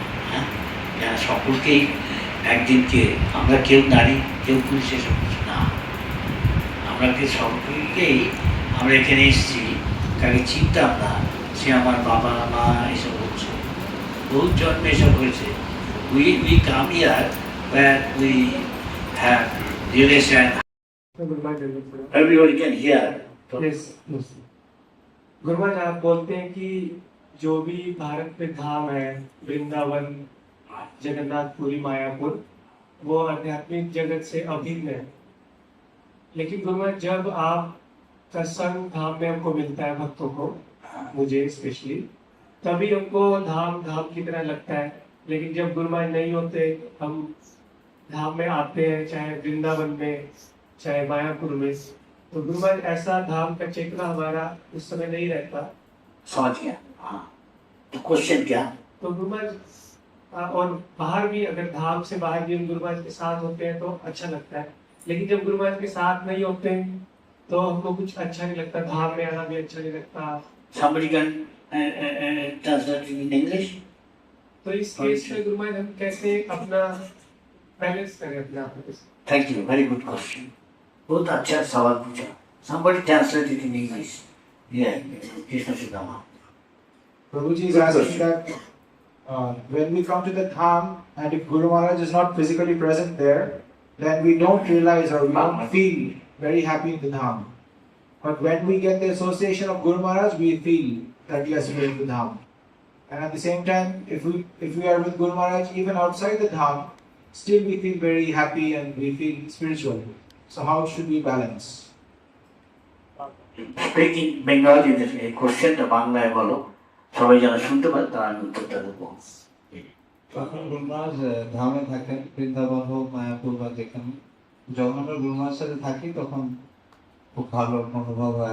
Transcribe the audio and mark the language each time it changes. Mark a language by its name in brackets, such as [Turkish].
[Bangla] হ্যাঁ, সকলকেই একদিনকে আমরা কেউ নারী কেউ পুরুষ এসব কিছু না, আমরা সকলকেই আমরা এখানে এসেছি, কাকে চিনতাম না, সে আমার বাবা মা এসব হচ্ছে, বহু জন্মে এসব হয়েছে। [English] We come here where we have relation. Everybody can hear. Yes. [Hindi] Guru Mann आप बोलते हैं कि जो भी भारत में धाम है, वृंदावन, जगन्नाथपुरी, मायापुर, वो आध्यात्मिक जगत से अभिन्न है। लेकिन गुरुमान जब आप का संग धाम में हमको मिलता है, भक्तों को, मुझे स्पेशली, तभी हमको धाम धाम की तरह लगता है। लेकिन जब गुरुमान नहीं होते, हम धाम में आते हैं, चाहे वृंदावन में चाहे मायापुर में, तो गुरुमान ऐसा धाम का चेतना हमारा उस समय नहीं रहता। समझ गया। हाँ, तो क्वेश्चन क्या? तो गुरुमान और बाहर भी अगर धाम से बाहर भी हम गुरुमान के साथ होते हैं तो अच्छा लगता है, लेकिन जब गुरुमान के साथ नहीं होते हैं तो हमको कुछ अच्छा नहीं लगता, धाम में आना भी अच्छा नहीं लगता। [English] Somebody can translate in English? [Hindi] तो इस केस में गुरुमान हम कैसे अपना बैलेंस करें अपना? [English] Thank you, very good question. [Hindi] बहुत अच्छा सवाल पूछा। [English] Somebody translate it in English. Yeah, Krishna Sudama. Prabhuji is asking that when we come to the Dham and if Guru Maharaj is not physically present there, then we don't realize or we don't feel very happy in the Dham. But when we get the association of Guru Maharaj, we feel that yes, we are in the Dham. And at the same time, if we are with Guru Maharaj even outside the Dham, still we feel very happy and we feel spiritual. So how should we balance? Speaking Bengali, [Bangla] এই কোশ্চেনটা বাংলায় বলো, সবাই যেন শুনতে পারে তার আমি উত্তরটা দেবো। তখন গুরুমহারাজ ধামে থাকেন, বৃন্দাবন হোক, মায়াপুর বা যেখানে। যখন আমরা গুরুমহারাজের সাথে থাকি তখন খুব ভালো অনুভব হয়।